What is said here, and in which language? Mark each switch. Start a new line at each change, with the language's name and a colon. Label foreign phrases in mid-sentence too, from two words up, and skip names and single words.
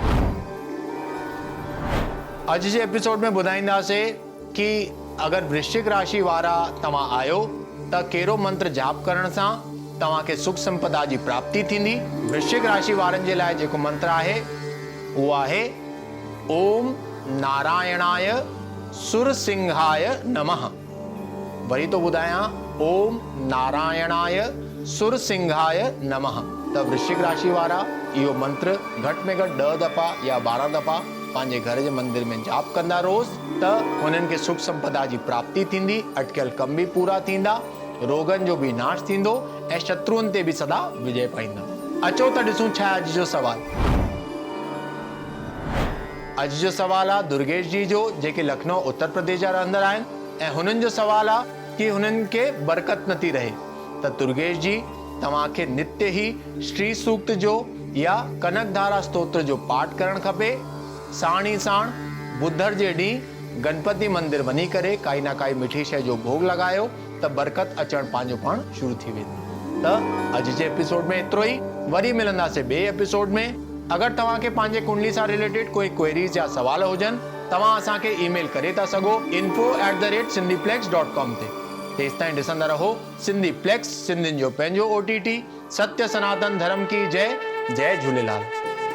Sindhi: अॼु जे एपिसोड में ॿुधाईंदासीं कि अगरि वृश्चिक राशि वारा तव्हां आहियो त कहिड़ो मंत्र जाप करण सां तव्हांखे सुख संपदा जी प्राप्ति थींदी। वृश्चिक राशि वारनि जे लाइ जेको मंत्र आहे उहो आहे
Sanskrit: ओम नारायणाय सुरसिंहाय नमः।
Sindhi: वरी तो ॿुधायां
Sanskrit: ओम नारायणाय सुरसिंहाय नमः।
Sindhi: त वृश्चिक राशि वारा इहो मंत्र घटि में घटि 10 दफ़ा या 12 दफ़ा पंहिंजे घर जे मंदिर में जाप कंदा रोज़, त हुननि खे सुख संपदा जी प्राप्ति थींदी, अटकियल कम बि पूरा थींदा, रोगन जो भी नाश थींदो ऐं शत्रुअनि ते भी सदा विजय पाईंदा। अचो त ॾिसूं छा आहे अॼु जो सवाल। अॼु जो सवाल आहे दुर्गेश जी जो, जेके लखनऊ उत्तर प्रदेश जा रहंदड़ आहिनि, ऐं हुननि जो सवाल आहे कि हुननि खे बरकत नथी रहे। त दुर्गेश जी तव्हांखे नित्य ही श्री सूक्त जो या कनकधारा स्तोत्र जो पाठ करणु खपे। साण ई साण बुधर जे ॾींहुं गणपति मंदिर वञी करे काई ना काई मिठी शइ जो भोग लॻायो त बरकत अचण पंहिंजो पाण शुरू थी वेंदी। त अॼु जे एपिसोड में एतिरो ई, वरी मिलंदासीं ॿिए एपिसोड में। अगरि तव्हांखे पंहिंजे कुंडली सां रिलेटेड कोई क्वेरीज या सवाल हुजनि, तव्हां असांखे ईमेल करे था सघो info@sindhiplex.com ते। तेसिताईं ॾिसंदा रहो सिंधीप्लेक्स, सिंधियुनि जो पंहिंजो OTT।
Hindi: सत्य सनातन धर्म की जय। जय झूलेलाल।